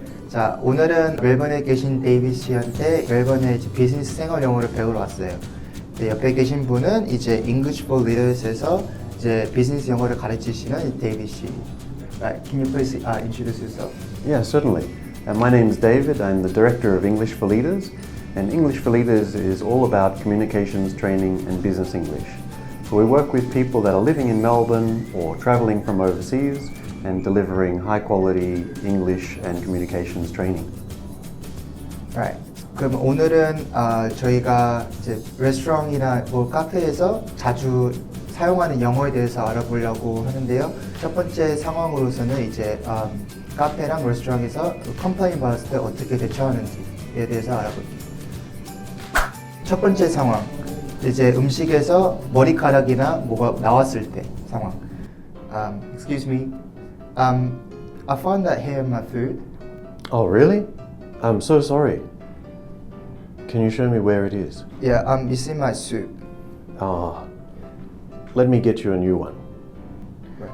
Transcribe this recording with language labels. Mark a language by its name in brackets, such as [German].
[Korean] 자, 오늘은 멜번에 계신 데이빗 씨한테 멜번에 이제 비즈니스 생활 영어를 배우러 왔어요. 네, 옆에 계신 분은 이제 English for Leaders에서 이제 비즈니스 영어를 가르치시는 데이빗 씨. [English] Right. Can you please introduce yourself? Yeah, certainly. My name is David. I'm the Director of English for Leaders. And English for Leaders is all about communications training and business English. So we work with people that are living in Melbourne or travelling from overseas and delivering high quality English and communications training. Right. [Korean] 그럼 오늘은 저희가 이제 레스토랑이나 뭐 카페에서 자주 사용하는 영어에 대해서 알아보려고 하는데요. 첫 번째 상황으로서는 이제 카페랑 레스토랑에서 컴플레인 받았을 때 어떻게 대처하는지에 대해서 알아볼게요. 첫 번째 상황, 이제 음식에서 머리카락이나 뭐가 나왔을 때 상황. [English] Excuse me, I found that hair in my food. Oh, really? I'm so sorry. Can you show me where it is? Yeah, it's in my soup. Ah, let me get you a new one. Right.